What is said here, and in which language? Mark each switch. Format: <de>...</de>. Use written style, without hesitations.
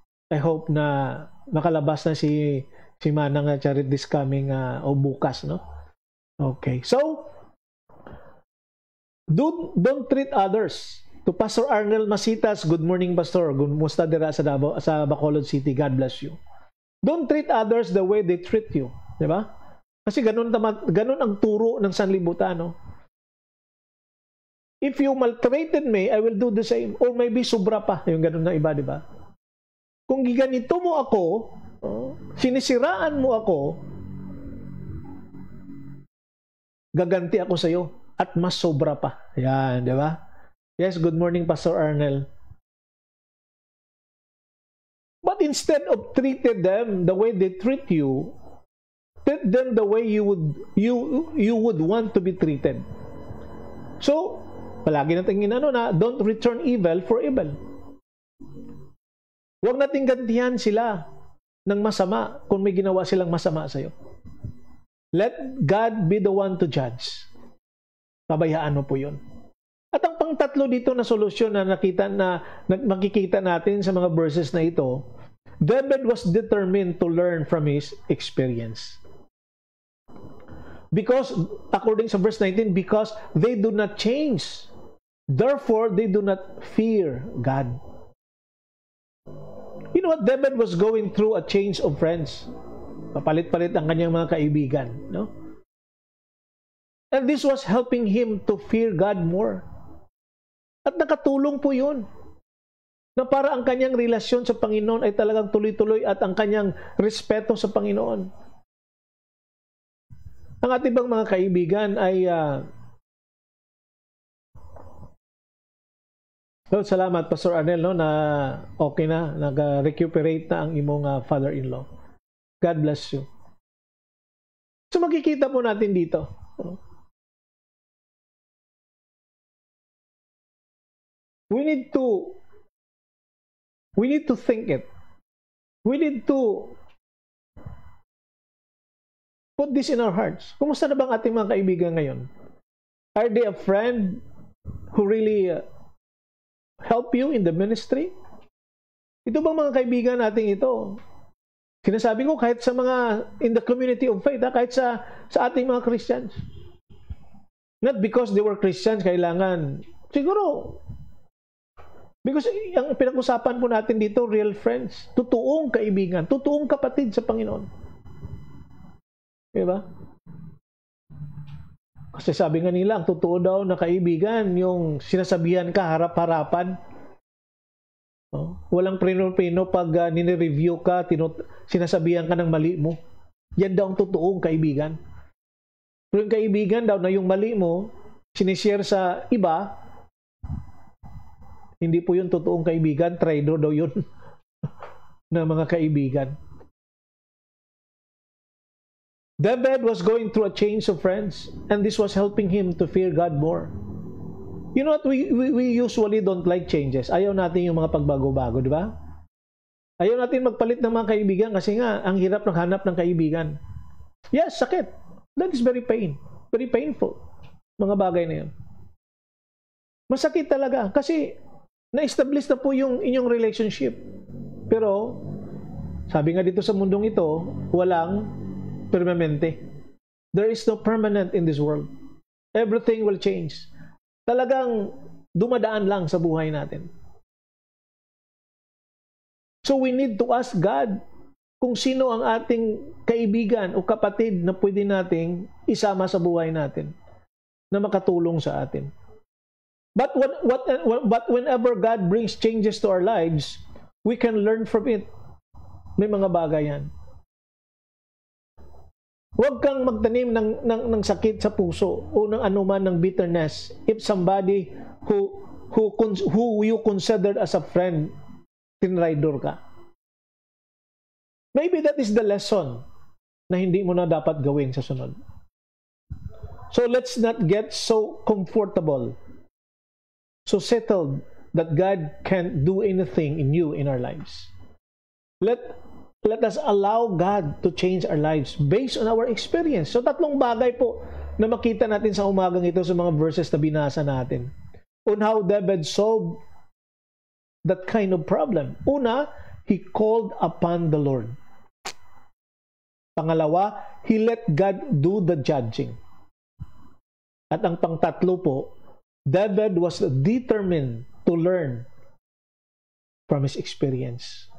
<tl>I hope na makalabas na si Manang Charit</tl> <en>this coming</en> <tl>o bukas, no? Okay.</tl> <en>So, don't treat others. To Pastor Arnel Masitas, good morning, Pastor.</en> <ceb>Kumusta dira sa Davao, sa Bacolod City?</ceb> <en>God bless you. Don't treat others the way they treat you.</en> <tl>Di ba? Kasi ganun ang turo ng sanlibutan, no?</tl> <en>If you maltreated me, I will do the same. Or maybe</en> <tl>sobra pa. Yung ganun na iba, di ba? Kung giganito mo ako, sinisiraan mo ako, gaganti ako sa iyo at mas sobra pa. Yan, di ba?</tl> <en>Yes, good morning, Pastor Arnel. But instead of treating them the way they treat you, treat them the way you would want to be treated. So,</en> <tl>palagi natin na</tl> <en>don't return evil for evil.</en> <tl>Huwag nating gantihan sila ng masama kung may ginawa silang masama sa iyo.</tl> <en>Let God be the one to judge.</en> <tl>Pabayaan mo po yun. At ang pangtatlo dito na solusyon na makikita natin sa mga verses na ito,</tl> <en>David was determined to learn from his experience. Because, according sa verse 19, because they do not change, therefore they do not fear God. You know what? David was going through a change of friends.</en> <tl>Papalit-palit ang kanyang mga kaibigan, no?</tl> <en>And this was helping him to fear God more.</en> <tl>At nakatulong po yun. Na para ang kanyang relasyon sa Panginoon ay talagang tuloy-tuloy at ang kanyang respeto sa Panginoon. Ang ating bang mga kaibigan ay salamat, Pastor Arnel, no, na okay na, nag-recuperate na ang imong father-in-law.</tl> <en>God bless you.</en> <tl>So makikita po natin dito.</tl> <en>We need to We need to think it. We need to put this in our hearts.</en> <tl>Kumusta na bang ating mga kaibigan ngayon?</tl> <en>Are they a friend who really help you in the ministry?</en> <tl>Ito bang mga kaibigan natin ito? Sinasabi ko kahit sa mga</tl> <en>in the community of faith,</en> <tl>kahit sa ating mga Christians.</tl> <en>Not because they were Christians, kailangan.</en> <tl>Siguro, because ang pinag-usapan po natin dito, real friends, totoong kaibigan, totoong kapatid sa Panginoon. Diba? Kasi sabi nga nila, ang totoo daw na kaibigan, yung sinasabihan ka harap-harapan. Walang prino-prino pag nire-review ka, sinasabihan ka ng mali mo. Yan daw ang totoong kaibigan. Pero yung kaibigan daw na yung mali mo, sinishare sa iba, hindi po yung totoong kaibigan, traitor daw yun na mga kaibigan.</tl> <en>David was going through a change of friends, and this was helping him to fear God more. You know what? We usually don't like changes.</en> <tl>Ayaw natin yung mga pagbago-bago, di ba? Ayaw natin magpalit ng mga kaibigan kasi nga, ang hirap ng hanap ng kaibigan.</tl> <en>Yes, sakit. That is very painful.</en> <tl>Mga bagay na yun. Masakit talaga kasi na-establish na po yung inyong relationship. Pero, sabi nga dito sa mundong ito, walang permanente.</tl> <en>There is no permanent in this world. Everything will change.</en> <tl>Talagang dumadaan lang sa buhay natin.</tl> <en>So we need to ask God</en> <tl>kung sino ang ating kaibigan o kapatid na pwede nating isama sa buhay natin na makatulong sa atin.</tl> <en>But whenever God brings changes to our lives, we can learn from it.</en> <tl>May mga bagay yan. Huwag kang magtanim ng sakit sa puso o ng anuman ng bitterness</tl> <en>if somebody who you considered as a friend,</en> <tl>tinraidor ka.</tl> <en>Maybe that is the lesson</en> <tl>na hindi mo na dapat gawin sa sunod.</tl> <en>So let's not get so comfortable, so settled that God can't do anything in you in our lives. Let us allow God to change our lives based on our experience.</en> <tl>So tatlong bagay po na makita natin sa umagang ito sa mga verses na binasa natin.</tl> <en>On how David solved that kind of problem. Una, he called upon the Lord. Pangalawa, he let God do the judging.</en> <tl>At ang pangtatlo po,</tl> <en>David was determined to learn from his experience.</en>